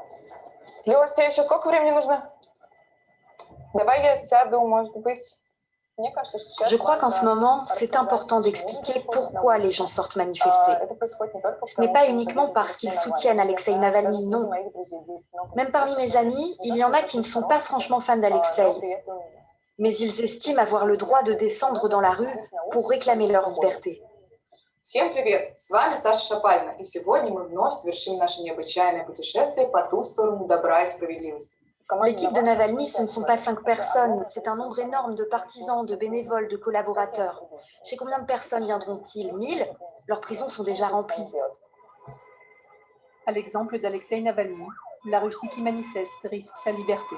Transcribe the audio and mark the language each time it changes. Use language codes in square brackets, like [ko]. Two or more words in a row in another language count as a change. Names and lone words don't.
[fr] Je crois qu'en ce moment, c'est important d'expliquer pourquoi les gens sortent manifester. Ce n'est pas uniquement parce qu'ils soutiennent Alexei Navalny, non. Même parmi mes amis, il y en a qui ne sont pas franchement fans d'Alexei, mais ils estiment avoir le droit de descendre dans la rue pour réclamer leur liberté. [ru] Всем привет! С вами Саша Шапалина, и сегодня мы вновь совершим наше необычайное путешествие по ту сторону добра и справедливости. [fr] L'équipe de Navalny, ce ne sont pas 5 personnes, c'est un nombre énorme de partisans, de bénévoles, de collaborateurs. Chez combien de personnes viendront-ils? 1000? Leurs prisons sont déjà remplies. À l'exemple d'Alexei Navalny, la Russie qui manifeste risque sa liberté.